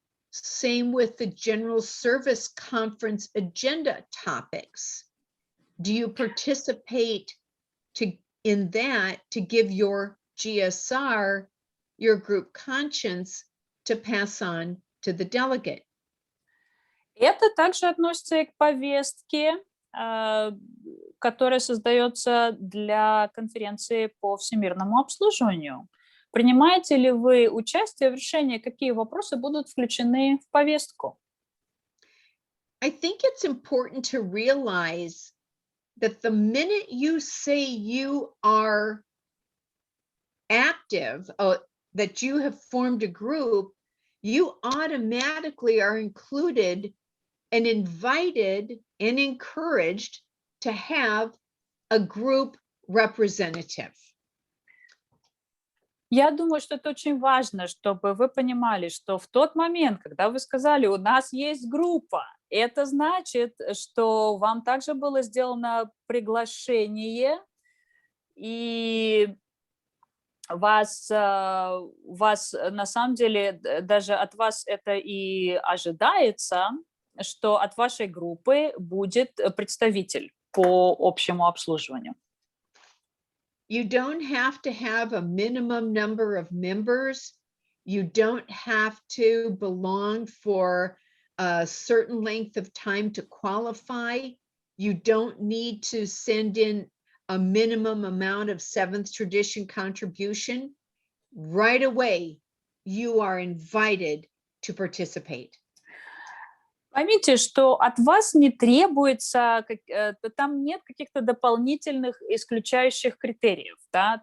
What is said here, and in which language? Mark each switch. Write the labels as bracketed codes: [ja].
[en] Same with the general service conference agenda topics. Do you participate in that to give your GSR, your group conscience, to pass on to the delegate? [ru] Это также относится и к повестке, которая создается для конференции по всемирному обслуживанию. Принимаете ли вы участие в решении, какие вопросы будут включены в повестку? [en] I think it's important to realize that the minute you say you are active, that you have formed a group, you automatically are included and invited and encouraged to have a group representative. [ru] Я думаю, что это очень важно, чтобы вы понимали, что в тот момент, когда вы сказали, у нас есть группа, это значит, что вам также было сделано приглашение, и вас на самом деле, даже от вас это и ожидается, что от вашей группы будет представитель по общему обслуживанию. [en] You don't have to have a minimum number of members. You don't have to belong for a certain length of time to qualify. You don't need to send in a minimum amount of seventh tradition contribution. Right away, you are invited to participate. [ru] Поймите, что от вас не требуется, там нет каких-то дополнительных исключающих критериев, да?